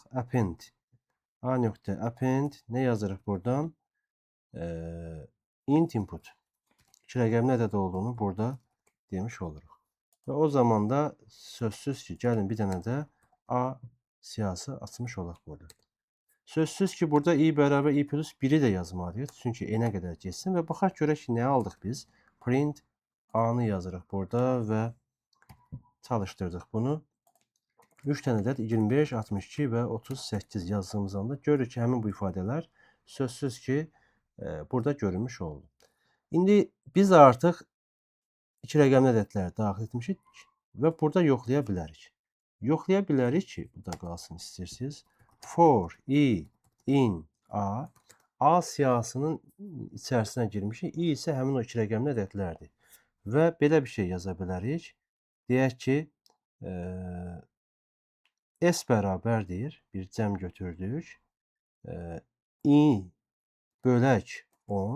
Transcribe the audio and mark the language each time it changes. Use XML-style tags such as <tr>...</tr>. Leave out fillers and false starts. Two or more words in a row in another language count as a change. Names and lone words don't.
<az>Append. A nöqtə append. Ne yazırıq buradan?</az> <en>Int input.</en> <az>İki rəqəmli ədəd olduğunu burada demiş oluruq. Və o zaman da sözsüz ki, gəlin bir dənə də A siyahısı açmış olaq burada. Sözsüz ki, burada i bərabər i plus 1-i də yazmalıyıq. Çünki n-ə qədər geçsin və baxaq görək ki, nə aldıq biz? Print A-nı yazırıq burada və çalışdırdıq bunu. 3 dənə ədəd 25, 62 və 38 yazdığımız anda görürük ki, həmin bu ifadələr sözsüz ki, burada görünmüş oldu. İndi biz artıq iki rəqəmli ədədləri daxil etmişik və burada yoxlaya bilərik. Yoxlaya bilərik ki, bu da qalsın istəyirsiniz.</az> <en>For i in A, A siyahısının içərisinə girmişik.</en> <az>I isə həmin o iki rəqəmli ədədlərdir. Və belə bir şey yaza bilərik. Deyək ki, S bərabərdir. Bir cəm götürdük. I bölək 10.</az>